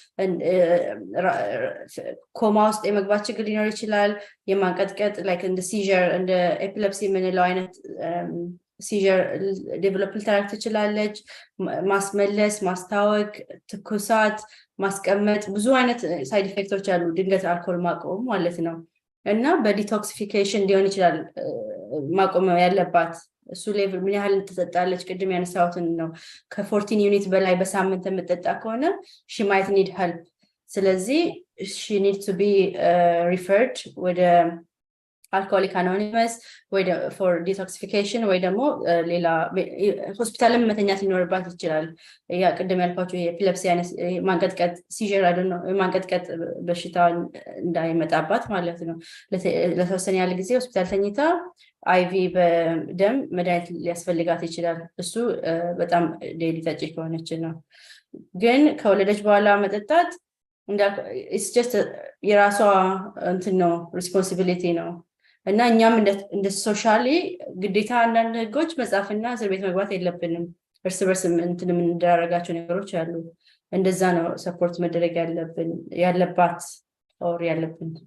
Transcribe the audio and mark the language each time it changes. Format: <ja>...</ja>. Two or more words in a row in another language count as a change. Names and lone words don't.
<am>ኮማ ውስጥ የመግባት ችግር ሊኖር ይችላል። የማንቀጥቀጥ ላይክ እንደ ሲዥር እንደ ኤፒሌፕሲ የምንለው አይነት ሲዥር ዴቨሎፕ ልታደርግ ትችላለች። ማስመለስ፣ ማስታወክ፣ ትኩሳት፣ ማስቀመጥ ብዙ አይነት</am> <en>side effects</en> <am>አሉ ድንገት አልኮል ማቆም ማለት ነው። እና በዲቶክሲፊኬሽን ሊሆን ይችላል ማቆም ያለባት። እሱ ሌቭል ምን ያህል ትጠጣለች ቅድም ያነሳሁትን ነው። ከ14 ዩኒት በላይ በሳምንት የምትጠጣ ከሆነ</am> <en>she might need help።</en> <am>ስለዚህ</am> <en>she needs to be referred</en> <am>ወደ አልኮሆሊክ አኖኒመስ ወይ</am> <en>for detoxification</en> <am>ወይ ደግሞ ሌላ ሆስፒታልም መተኛት ሊኖርባት ይችላል። ያ ቅድም ያልኳቸው የኤፒሌፕሲ አይነት ማንቀጥቀጥ ሲዥር አይደለም ማንቀጥቀጥ በሽታ እንዳይመጣባት ማለት ነው። ለተወሰነ ያህል ጊዜ ሆስፒታል ተኝታ አይቪ በደም መድኃኒት ሊያስፈልጋት ይችላል። እሱ በጣም ዴይሊ ጠጪ ከሆነች ነው። ግን ከወለደች በኋላ መጠጣት</am> <en>it's just</en> <am>የራሷ እንትን ነው ሪስፖንሲቢሊቲ ነው። እና እኛም እንደ ሶሻሊ ግዴታ አንዳንድ ህጎች መጻፍና እስር ቤት መግባት የለብንም። እርስ በርስ እንትን የምንደራረጋቸው ነገሮች አሉ። እንደዛ ነው ሰፖርት መደረግ ያለባት ኦር ያለብን።</am>